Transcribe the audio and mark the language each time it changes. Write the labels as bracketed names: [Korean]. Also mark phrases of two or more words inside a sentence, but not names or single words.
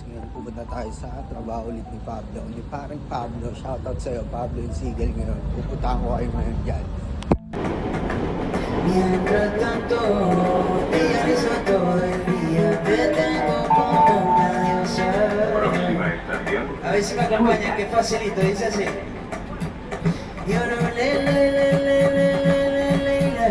[Filipino] Ngayon pupunta tayo sa trabaho ulit ni Pablo. Ni parang Pablo, shoutout sa'yo, Pablo yung Sigel ngayon. Pupuntahan ko kayo ngayon dyan. [Spanish] Mientras tanto, te aviso todo el día, te tengo como una diosa. Próxima estación. A ver si me acompañan, que facilito, dice así. Yo no le le le le le le le le le.